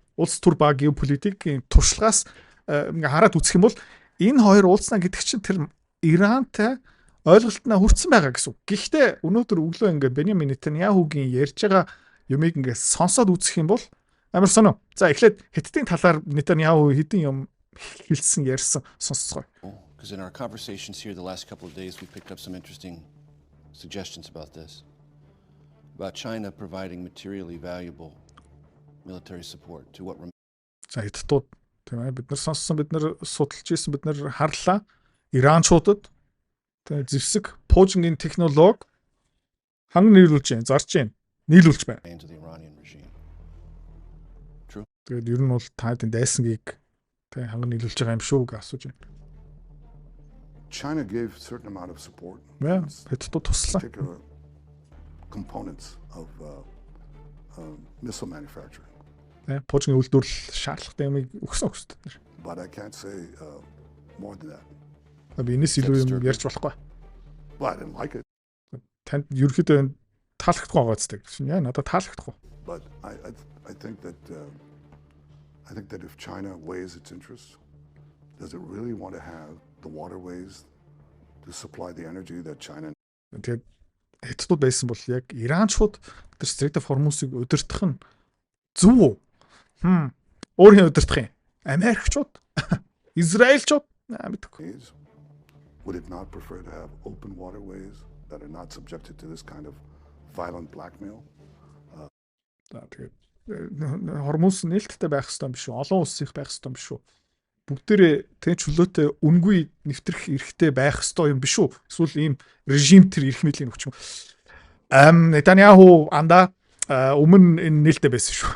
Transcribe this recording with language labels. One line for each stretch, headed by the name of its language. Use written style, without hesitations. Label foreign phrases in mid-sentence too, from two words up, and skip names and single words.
Mongolian: Улс төр ба геополитикийн туршлагаас ингээ хараад үзэх юм бол энэ хоёр уулзнаа гэдэг чинь тэр Ирантай ойлголтноо хүрсэн байгаа гэсэн үг. Гэхдээ өнөөдөр өглөө ингээ Беньямин Нетаньяхугийн ярьж байгаа юмыг ингээ сонсоод үзэх юм бол амар сонио. За эхлээд Хятадын талаар Нетаньяху хэдин юм хэлсэн ярьсан сонсцгоо.
English: Because in our conversations here the last couple of days we picked up some interesting suggestions about this. About China providing materially valuable military support to what
Mongolian: За Хятадууд тийм ээ бид нар сонссон бид нар судалж ирсэн бид нар харлаа Иранчуудад тийм зэвсэг пуужингийн технологи ханган нийлүүлж байна зарж байна нийлүүлж байна. Тэгээд ер нь бол таадын дайсангийг тийм ханган нийлүүлж байгаа юм шүү гэж асууж байна.
English: China gave a certain amount of support.
Mongolian: Хятадууд туслаа.
English: Components of missile manufacturing.
Mongolian: Пуужингийн үйлдвэрлэл шаардлагатай юмыг өгсөн өгсөд.
English: But I can't say more than that.
Mongolian: Энэс илүү юм ярьж болохгүй.
English: But I didn't like it.
Mongolian: Танд ерөөхдөө таалагдахгүй байгаа зү гэсэн. Яа надад таалагдахгүй.
English: But I think that if China weighs its interests, does it really want to have the waterways to supply the energy that China.
Mongolian: Тэгээд Хятадууд байсан бол яг Иранчууд тэр Strait of Hormuz-ыг удирдах нь зөв үү? Өөр хэн удирдах юм? Америкчууд, Израильчууд мэдгүй.
English: Would it not prefer to have open waterways that are not subjected to this kind of violent blackmail?
Mongolian: Тэгээд Hormuz нээлттэй байх ёстой юм биш үү? Олон улс их байх ёстой юм биш үү? Бүгдээрээ тэг чөлөөтэй үнгүй нэвтрэх эрхтэй байх ёстой юм биш үү? Эсвэл ийм режим төр эрх мэдлийн өгч юм. Нетаньяху анда өмнө энэ нээлттэй байсан шүү.